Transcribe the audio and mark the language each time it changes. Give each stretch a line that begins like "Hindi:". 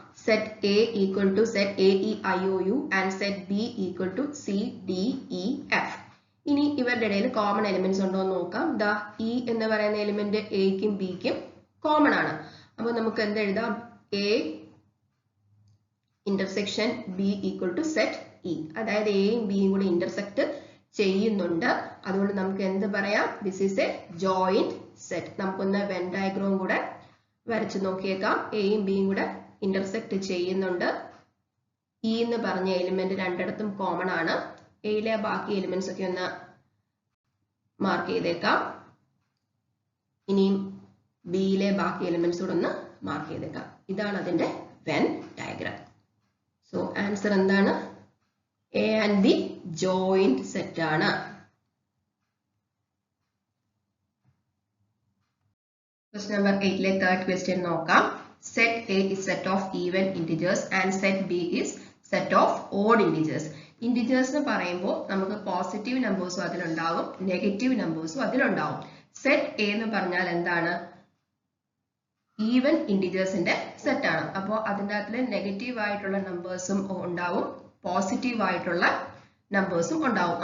English: Set A equal to set A E I O U and set B equal to C D E F.
Malayalam: ഇനി ഇവരുടെ ഇടയിൽ common elements ഉണ്ടോ എന്ന് നോക്കാം. ദാ E എന്ന് പറയുന്ന എലിമെന്റ് എക്കും ബിക്കും കോമൺ ആണ്. അപ്പോൾ നമുക്ക് എന്ത് എഴുതാം? A intersection B equal to set E. അതായത് എയും ബിയും കൂടി ഇന്റർസെക്ട് ചെയ്യുന്നുണ്ട്. അതുകൊണ്ട് നമുക്ക് എന്ത് പറയാം?
English: This is a joint set.
Malayalam: നമുക്കൊന്ന് വെൻ ഡയഗ്രാം കൂടെ വരച്ചു നോക്കിയേക്കാം. എയും ബിയും കൂടെ ഇന്റർസെക്ട് ചെയ്യുന്നുണ്ട്. ഇ എന്ന് പറഞ്ഞ എലിമെന്റ് രണ്ടിടത്തും കോമൺ ആണ്. എയിലെ ബാക്കി എലിമെന്റ്സ് ഒക്കെ ഒന്ന് മാർക്ക് ചെയ്തേക്കാം. ഇനിയും ബിയിലെ ബാക്കി എലിമെന്റ്സ് കൂടെ ഒന്ന് മാർക്ക് ചെയ്തേക്കാം. ഇതാണ് അതിന്റെ വെൻ ഡയഗ്രാം. സോ ആൻസർ എന്താണ്? A and B joint set ആണ്.
English: Question number 8 third question
Malayalam: നോക്കാം.
English: Set A is set of even integers and set B is set of odd integers.
Malayalam: Integers എന്ന് പറയുമ്പോൾ നമുക്ക് പോസിറ്റീവ് നമ്പേഴ്സും അതിലുണ്ടാവും, നെഗറ്റീവ് നമ്പേഴ്സും അതിലുണ്ടാവും. സെറ്റ് എ എന്ന് പറഞ്ഞാൽ എന്താണ്? Even ഇന്റിജേഴ്സിന്റെ set ആണ്. അപ്പോൾ അതിൻ്റെ അകത്തിൽ നെഗറ്റീവ് ആയിട്ടുള്ള നമ്പേഴ്സും ഉണ്ടാവും, പോസിറ്റീവ് ആയിട്ടുള്ള നമ്പേഴ്സും ഉണ്ടാവും.